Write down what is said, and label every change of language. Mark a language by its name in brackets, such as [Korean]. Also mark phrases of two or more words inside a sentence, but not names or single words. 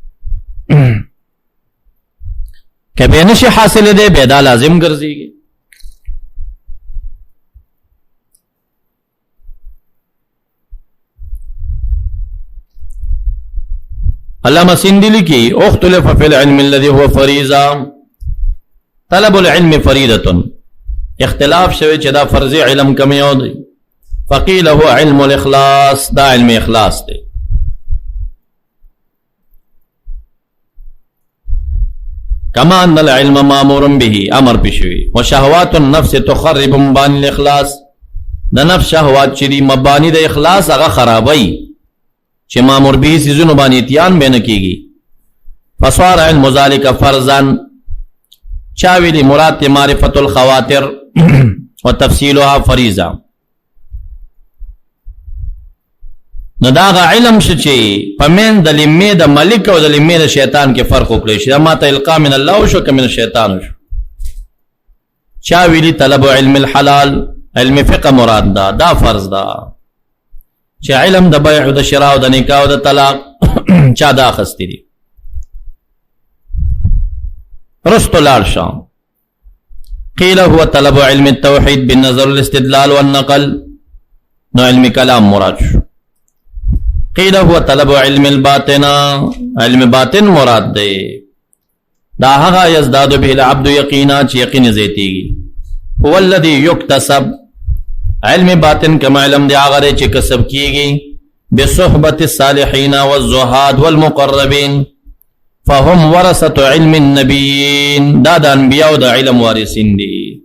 [Pashto] که بیا نشي حاصل دی بیا دا لازم ګرځېږي. علامه سندی لیکي [Arabic] اختلف فی العلم الذي هو فریضه، طلب العلم فریضه، [Pashto] اختلاف شوی چې دا فرض علم کوم یو دی. [Arabic] فقیل هو علم الاخلاص، [Pashto] دا علم اخلاص دی. [Arabic] کما ان العلم مامور به، [Pashto] امر بشوی. [Arabic] وشهوات النفس تخرب مبانی الاخلاص، [Pashto] د نفس شهوات چې دی مبانی د اخلاص هغه خرابوي، چې [Arabic] مامور به [Pashto] سيزونو باندې اتيان به نه کیږي. [Arabic] فصار علم ذلك فرضا، [Pashto] چا ویلي مراد [Arabic] معرفت الخواطر وتفصيلها فریضه. [Pashto] نو دا علم چې پمن د لمې د ملک او د لمې د شیطان کې فرق وکړي شي، ما ته القا [Arabic] من الله [Pashto] شو که [Arabic] من الشیطان [Pashto] شو. چا ویلي [Arabic] طلب علم الحلال، [Pashto] علم فقه مراد دا فرض ده. چې علم د بیع او د شراء او د نکاح او د طلاق چا دا اخستی دي. [Arabic] رستو لال شام قیل هو طلب علم التوحید بالنظر الاستدلال والنقل، [Pashto] نو علم کلام مراد شو. [Arabic] قیل هو طلب علم الباطن، [Pashto] علم باطن مراد دے. دا هغه [Arabic] یزداد به العبد یقینا، [Pashto] چې یقین زیتیږي. [Arabic] هو الذی یکتسب، [Pashto] علم باطن کما علم دی هغه چې کسب کیږي [Arabic] بصحبت الصالحین والزهاد والمقربین، فهم ورثه علم النبیین، [Pashto] دا د انبیاء د علم وارثین دي.